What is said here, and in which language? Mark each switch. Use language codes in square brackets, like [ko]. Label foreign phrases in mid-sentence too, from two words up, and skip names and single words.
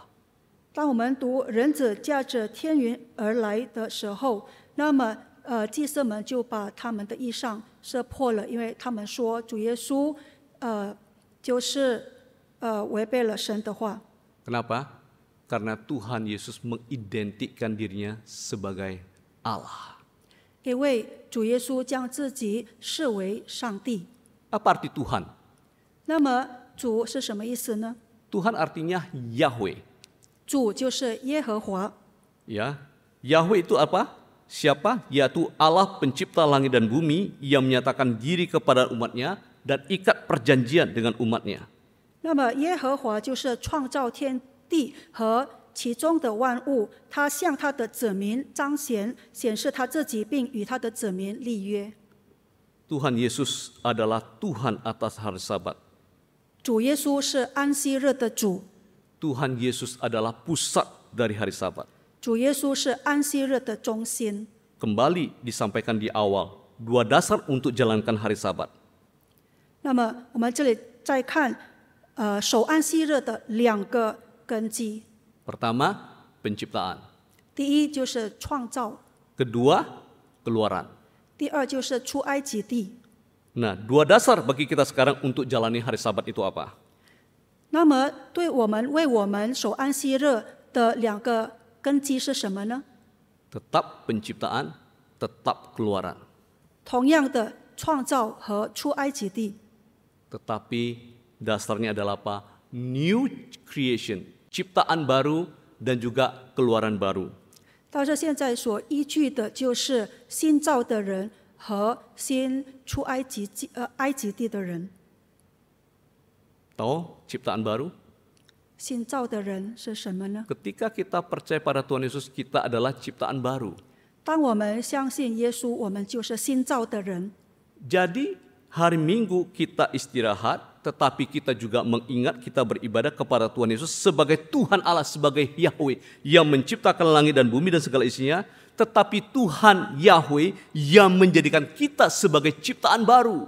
[zh] 当我们读人子驾着天云而来的时候，那么祭司们就把他们的衣裳撕破了，因为他们说主耶稣就是违背了神的话。 [id] Kenapa? Karena Tuhan Yesus mengidentikan dirinya sebagai Allah. [zh] 因为主耶稣将自己视为上帝。 [id] Apa arti Tuhan? [zh] 那么主是什么意思呢？ [id] Tuhan artinya Yahweh. [zh] 主就是耶和华。 [id] Ya, Yahweh itu apa? Siapa? Yaitu Allah pencipta langit dan bumi yang menyatakan diri kepada umatnya dan ikat perjanjian dengan umatnya. [zh] 那么耶和华就是创造天地和其中的万物，他向他的子民彰显显示他自己，并与他的子民立约。 [id] Tuhan Yesus adalah Tuhan atas hari Sabat. [zh] 主耶稣是安息日的主， [id] Tuhan Yesus adalah pusat dari hari Sabat. [zh] 主耶稣是安息日的中心。 [id] Kembali disampaikan di awal, dua dasar untuk jalankan hari Sabat. [zh] 那么我们这里再看守安息日的两个根基。 [id] Pertama, penciptaan. [zh] 第一就是创造， [id] Kedua, keluaran. [zh] 第二就是出埃及地。 [id] Nah, dua dasar bagi kita sekarang untuk jalani hari Sabat itu apa? [zh] 那么为我们守安息日的两个根基是什么呢？ [id] Tetap penciptaan, tetap keluaran. [zh] 同样的，创造和出埃及地。 [id] Tetapi dasarnya adalah apa? [en] New creation, [id] ciptaan baru dan juga keluaran baru. [zh] 但是现在所依据的就是新造的人和新出埃及地的人。 [id] Tahu ciptaan baru? [zh] 新造的人是什么呢？ [id] Ketika kita percaya pada Tuhan Yesus, kita adalah ciptaan baru. [zh] 当我们相信耶稣，我们就是新造的人。 [id] Jadi hari Minggu kita istirahat, tetapi kita juga mengingat kita beribadah kepada Tuhan Yesus sebagai Tuhan Allah, sebagai Yahweh yang menciptakan langit dan bumi dan segala isinya. Tetapi Tuhan Yahweh yang menjadikan kita sebagai ciptaan baru.